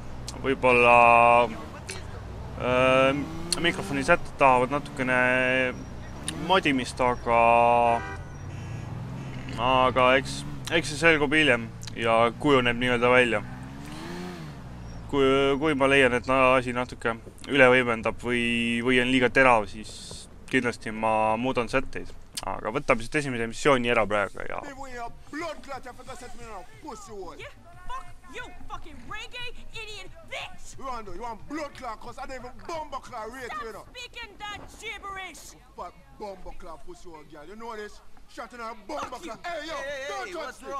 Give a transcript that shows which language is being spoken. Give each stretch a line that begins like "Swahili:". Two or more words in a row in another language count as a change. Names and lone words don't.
Estonian: Võib-olla mikrofoni sätted tahavad natukene modimist, aga eks see selgub hiljem ja kujuneb nii-öelda välja. Kui ma leian, et asi natuke üle võimendab või on liiga terav, siis kindlasti ma muudan sätteid. Aga võtame siit esimese missiooni ära praegu ja...
English: You fucking reggae idiot bitch! Rondo, you want blood clot cause I don't even bomber clot rate, you know. Stop speaking that gibberish! Fuck bomber clot pussy old girl, you know this? Shot in a bomber clot. Hey, yo, don't touch me!